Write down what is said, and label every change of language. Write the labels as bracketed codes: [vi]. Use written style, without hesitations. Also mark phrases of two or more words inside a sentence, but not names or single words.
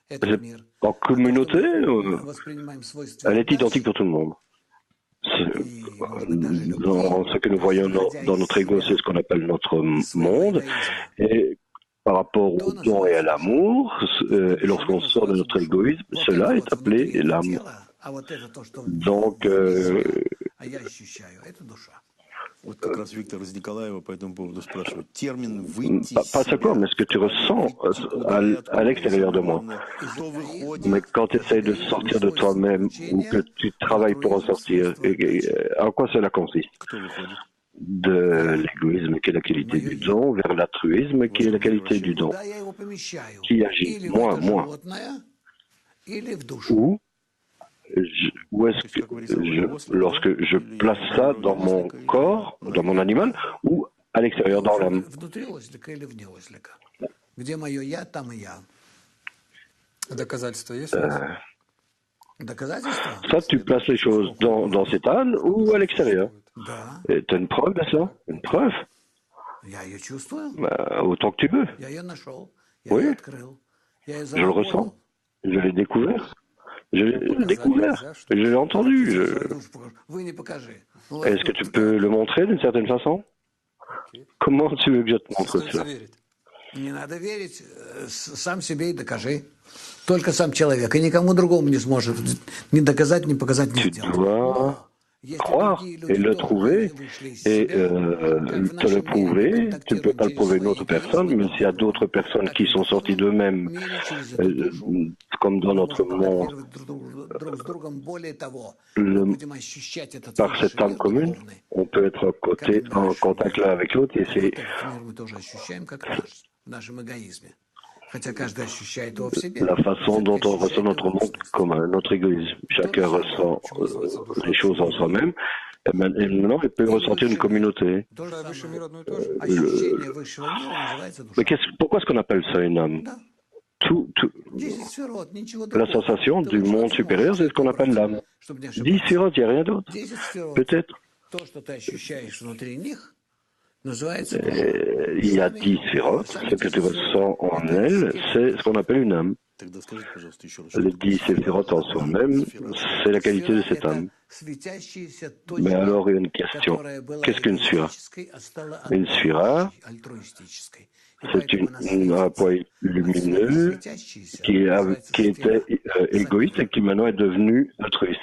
[fr] Elle est identique pour tout le monde. dans ce que nous voyons dans notre ego, c'est ce qu'on appelle notre monde. Et par rapport au don et à l'amour, et lorsqu'on sort de notre égoïsme, cela est appelé l'âme. Donc, [ru] Вот как раз Виктор из Николаева по этому поводу спрашивает. Термин «выйти из [fr] pas simplement, mais ce que tu ressens à l'extérieur de moi. [ru] Кто выходит, [fr] Mais quand tu essayes de sortir de toi-même ou que tu travailles pour en sortir, en quoi cela consiste? [ru] кто выходит? [fr] De l'égoïsme qui est la qualité du don vers l'altruisme qui est la qualité du don. [ru] Куда я его помещаю? [fr] Qui agit? [ru] Или в [fr] Moi, [ru] это [fr] moi. [ru] животное, или в душу. [fr] Où est-ce que lorsque je place ça dans mon corps, dans mon animal, ou à l'extérieur dans l'âme? [ru] Внутри ослика или вне ослика? Где мое я, там и я. Доказательства есть у вас? Доказательства? [fr] Ça, tu places les choses dans cet âne ou à l'extérieur. [ru] Да. [fr] Tu as une preuve de ça? Une preuve? [ru] Я ее чувствую. [fr] Autant que tu veux. [ru] Я ее нашел. Я [fr] Oui. [ru] ее открыл. Я ее [fr] Je le ressens. [ru] заработал. [fr] Je l'ai découvert. Je l'ai découvert. Je l'ai entendu. [ru] Вы не покажи. Ну, [fr] Est-ce que tu peux le montrer d'une certaine façon? Comment tu veux que je te montre [ru] Остается [fr] cela? [ru] верить. Не надо верить, сам себе и докажи. Только сам человек, и никому другому не сможет ни доказать, ни показать, ни [fr] Tu [ru] сделать. [fr] dois croire et le trouver et te le prouver. Tu ne peux pas le prouver à une autre personne, mais s'il y a d'autres personnes qui sont sorties d'eux-mêmes, comme dans notre monde, par cette âme commune, on peut être en contact l'un avec l'autre et c'est la façon dont on ressent notre monde commun, notre égoïsme. Chacun ressent les choses en soi-même. Et maintenant, il peut ressentir une communauté. [ru] Высший мир одно и то же. [fr] Mais pourquoi est-ce qu'on appelle ça une âme? La sensation du monde supérieur, c'est ce qu'on appelle l'âme. 10 sphirotes, il n'y a rien d'autre. Peut-être. Il y a 10 sphirotes. Ce que tu ressens en elle, c'est ce qu'on appelle une âme. [ru] Тогда скажите, пожалуйста, еще раз. [fr] Les 10 sphirotes en soi-même, c'est la qualité de cette âme. Mais alors, il y a une question. Qu'est-ce qu'une sphira? Une sphira, c'est un point lumineux qui était égoïste et qui maintenant est devenu altruiste.